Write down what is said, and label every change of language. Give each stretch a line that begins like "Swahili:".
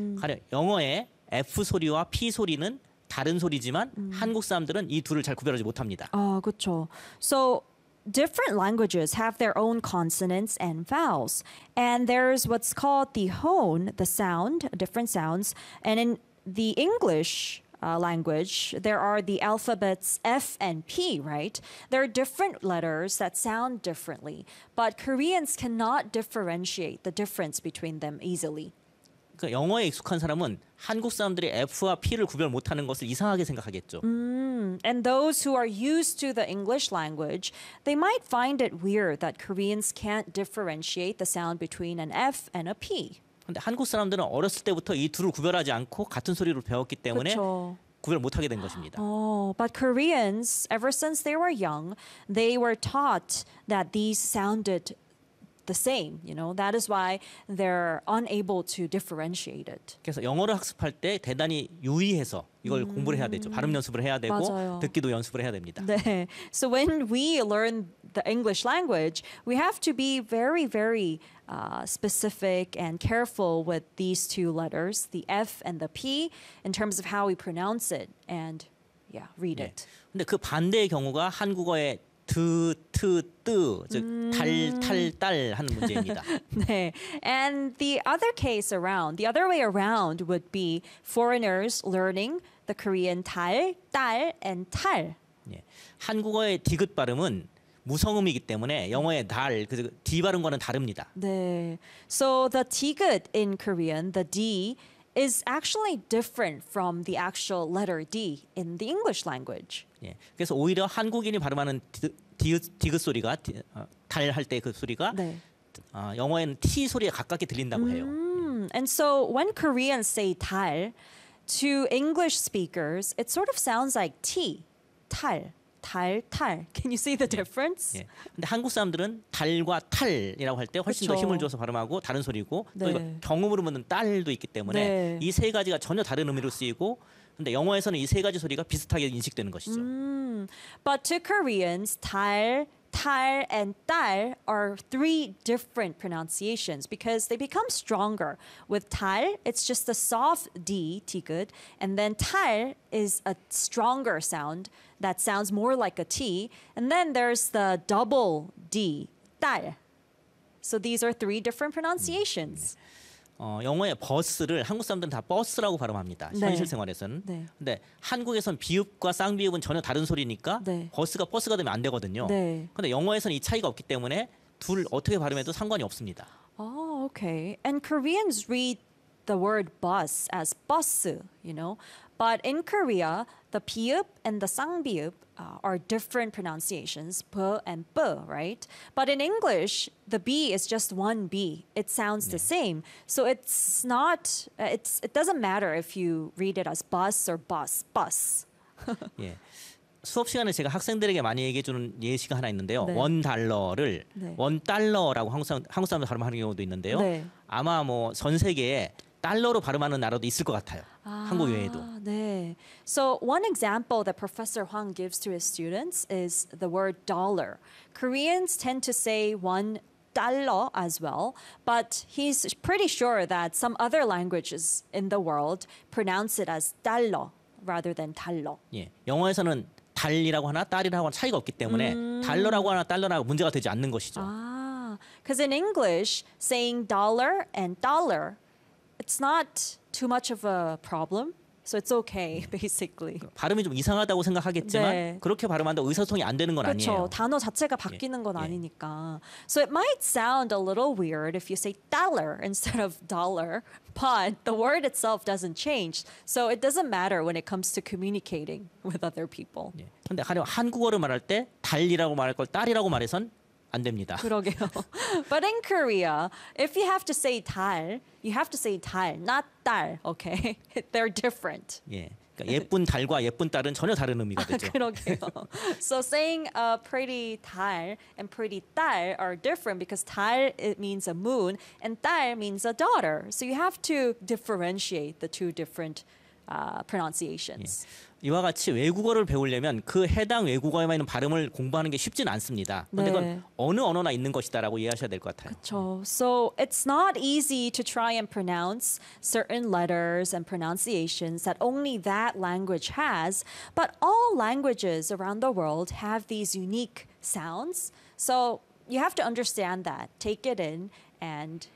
Korean: 가령 영어의 F 소리와 P 소리는 다른 소리지만 한국 사람들은 이 둘을 잘 구별하지 못합니다. 아, 그렇죠.
English: So different languages have their own consonants and vowels. And there's what's called the hone, the sound, different sounds. And in the English language, there are the alphabets F and P, right? There are different letters that sound differently, but Koreans cannot differentiate the difference between them easily.
Korean: 그러니까 영어에 익숙한 사람은 한국 사람들이 F와 P를 구별 못하는 것을 이상하게 생각하겠죠.
English: And those who are used to the English language, they might find it weird that Koreans can't differentiate the sound between an F and a P.
Korean: 근데 한국 사람들은 어렸을 때부터 이 둘을 구별하지 않고 같은 소리로 배웠기 때문에 그쵸. 구별 못하게 된 것입니다.
English: But Koreans, ever since they were young, they were taught that these sounded the same. You know, that is why they're unable to differentiate it.
Korean: 그래서 영어를 학습할 때 대단히 유의해서 이걸 공부를 해야 되죠. 발음 연습을 해야 되고 맞아요. 듣기도 연습을 해야 됩니다. 네.
English: So when we learn the English language, we have to be very, very specific and careful with these two letters, the F and the P, in terms of how we pronounce it and yeah, read
Korean: 네.
English: it.
Korean: 근데 그 반대의 경우가 한국어의 드, 트, 뜨, 즉 달, 탈, 딸 하는 문제입니다. 네.
English: And the other case around, the other way around would be foreigners learning the Korean 달, 딸, and 탈.
Korean: 네. 한국어의 디귿 발음은 무성음이기 때문에 영어의 달, 그 D 발음과는 다릅니다. 네.
English: So the 디귿 in Korean, the D, is actually different from the actual letter D in the English language.
Korean: 예. 그래서 오히려 한국인이 발음하는 디귿 소리가 달 할 때 그 소리가 네. 영어에는 T 소리에 가깝게 들린다고 해요.
English: And so when Koreans say 달, to English speakers, it sort of sounds like T, 달. 달, 탈. Can you see the difference?
Korean: 예. 근데 한국 사람들은 달과 탈이라고 할 때 훨씬 그쵸. 더 힘을 줘서 발음하고 다른 소리고 네. 또 경음으로 묻는 딸도 있기 때문에 네. 이 세 가지가 전혀 다른 의미로 쓰이고 근데 영어에서는 이 세 가지 소리가 비슷하게 인식되는 것이죠.
English: But to Koreans, 달, 탈, and 딸 are three different pronunciations because they become stronger. With 달, it's just a soft D, 디귿, and then 탈 is a stronger sound that sounds more like a T. And then there's the double D, 딸. So these are three different pronunciations.
Korean: 영어의 버스를 한국 사람들은 다 버스라고 발음합니다. 네. 현실 생활에서는. 네. 근데 한국에선 비읍과 쌍비읍은 전혀 다른 소리니까 네. 버스가 버스가 되면 안 되거든요. 네. 근데 영어에선 이 차이가 없기 때문에 둘 어떻게 발음해도 상관이 없습니다.
English: Oh, okay. And Koreans read the word bus as 버스, you know. But in Korea, the 비읍 and the 쌍비읍 are different pronunciations, 부 and 뿌, right? But in English, the B is just one B. It sounds
Korean: 네.
English: the same. So it's not, it doesn't matter if you read it as bus or bus, bus.
Korean: 예. 수업 시간에 제가 학생들에게 많이 얘기해 주는 예시가 하나 있는데요. 네. 원 달러를 네. 원 달러라고 한국 사람들 발음하는 경우도 있는데요. 네. 아마 뭐 전 세계에 달러로 발음하는 나라도 있을 것 같아요. 한국 외에도. 네.
English: So one example that Professor Hwang gives to his students is the word dollar. Koreans tend to say one dollar as well, but he's pretty sure that some other languages in the world pronounce it as dollar rather than 달러.
Korean: 예. 영어에서는 달이라고 하나 달이라고 하나 차이가 없기 때문에 달러라고 하나 달러라고 문제가 되지 않는 것이죠.
English: 아, because in English, saying dollar and dollar, it's not too much of a problem. So it's okay, basically.
Korean: 발음이 좀 이상하다고 생각하겠지만 네. 그렇게 발음한다고 의사소통이 안 되는 건 그렇죠. 아니에요. 그렇죠. 단어 자체가 바뀌는 예. 건 예. 아니니까.
English: So it might sound a little weird if you say dollar instead of dollar, but the word itself doesn't change. So it doesn't matter when it comes to communicating with other people.
Korean: 그런데 예. 가령 한국어를 말할 때 달이라고 말할 걸 딸이라고 말해선 안 됩니다. 그러게요.
English: But in Korea, if you have to say 달, you have to say 달, not 달. Okay? They're different.
Korean: 예. 그러니까 예쁜 달과 예쁜 딸은 전혀 다른 의미가 되죠. 아, 그러게요.
English: So saying a pretty 달 and pretty 딸 are different because 달 it means a moon and 딸 means a daughter. So you have to differentiate the two different pronunciations.
Korean: 예. 이와 같이 외국어를 배우려면 그 해당 외국어에 맞는 발음을 공부하는 게 쉽진 않습니다. 근데 네. 그건 어느 언어나 있는 것이다라고 이해하셔야 될 것 같아요. 그렇죠.
English: So it's not easy to try and pronounce certain letters and pronunciations that only that language has, but all languages around the world have these unique sounds. So you have to understand that. Take it in and